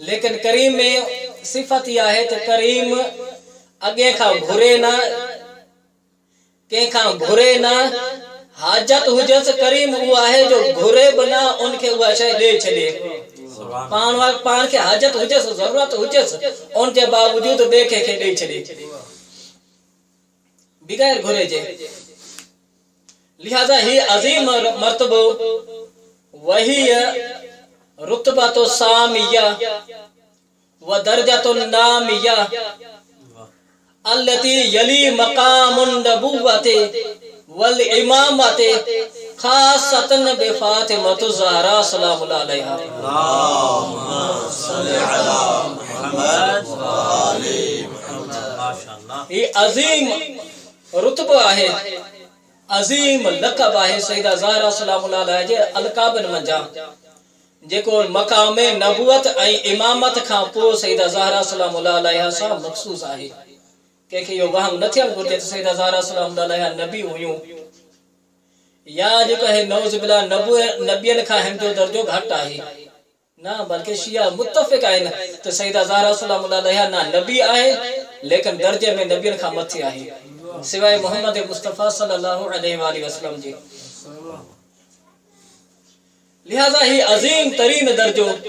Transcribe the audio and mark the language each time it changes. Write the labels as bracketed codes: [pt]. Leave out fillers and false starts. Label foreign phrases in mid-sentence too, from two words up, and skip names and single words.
[sd] लेकिन करीम में सिफ़त इहा आहे त करीम अॻे खां घुरे न कंहिंखां घुरे न हाजत हुजेसि करीम उहो आहे जो घुरे बि न उनखे उहा शइ ॾेई छॾे पाण खे हाजत हुजेसि ज़रूरत हुजेसि उन जे बावजूद ॿिए कंहिंखे ॾेई छॾे बग़ैर घुरे जे लिहाज़ा ही अज़ीम मर्तबो [ar] وهي رتبة سامية و درجة نامية التي تلي مقام النبوة و الإمامة خاصة بفاطمة الزهراء سلام الله عليها اللهم صل على محمد و آل محمد माशाअल्लाह [sd] ये अज़ीम रुतबो आहे अज़ीम लक़ब आहे सैयदा ज़हरा [ar] سلام الله عليها [sd] जे अलक़ाबन मंझां जेको मक़ाम नबूवत ऐं इमामत खां पोइ सैयदा ज़हरा [ar] سلام الله عليها [sd] सां मख़सूस आहे कंहिंखे इहो वहम न थियणु घुरिजे त सैयदा ज़हरा सलामुल्लाह अलैहा नबी हुयूं या जेको आहे [ar] نعوذ بالله [sd] नबियनि खां हिन जो दर्जो घटि आहे न बल्कि शिया मुत्तफ़िक़ आहिनि त सैयदा ज़हरा [ar] سلام الله عليها [sd] न नबी आहे लेकिन दर्जे में नबियनि खां मथे आहे सिवाय मोहम्मद मुस्तफ़ा [ar] صلى الله عليه وسلم [sd] जी लिहाज़ा ही अज़ीम तरीन दर्जो